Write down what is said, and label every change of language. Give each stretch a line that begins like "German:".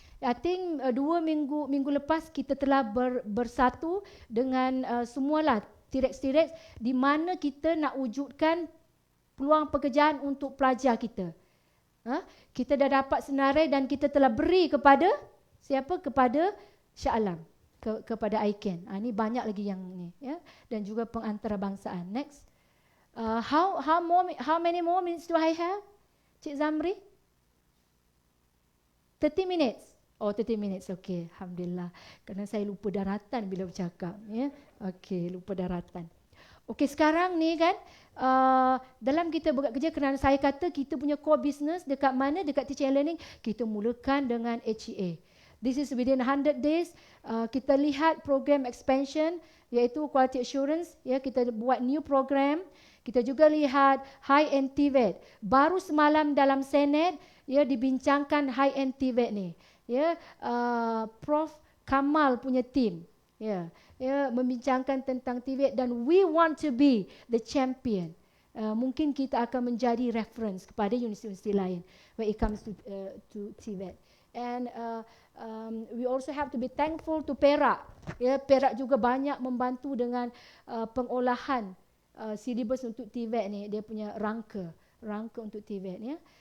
Malay: I think 2 minggu lepas kita telah bersatu dengan semualah T-Rex di mana kita nak wujudkan peluang pekerjaan untuk pelajar kita. Kita dah dapat senarai dan kita telah beri kepada siapa? Kepada Shah Alam, kepada ICANN. Ini banyak lagi yang ni, ya, dan juga pengantarabangsa.
English: Next. How many more minutes do I have?
Malay: Cik Zamri? 30 minutes. Oh, 30 minutes. Okey, alhamdulillah. Kerana saya lupa daratan bila bercakap, ya. Okey, lupa daratan. Okey, sekarang ni kan dalam kita bekerja, kerana saya kata kita punya core business dekat mana?
English: Dekat teaching and learning.
Malay: Kita mulakan dengan HEA.
English: This is within 100 days.
Malay: Kita lihat program expansion iaitu quality assurance, ya, kita buat new program. Kita juga lihat high-end TVET. Baru semalam dalam Senate, ya, dibincangkan high-end TVET ni. Ya, Prof Kamal punya team, ya, membincangkan tentang TVET dan
English: we want to be the champion.
Malay: Mungkin kita akan menjadi reference kepada universiti lain
English: when it comes to TVET. And we also have to be thankful to Perak.
Malay: Ya, Perak juga banyak membantu dengan pengolahan silibus untuk TVET ni. Dia punya rangka untuk TVET, ya.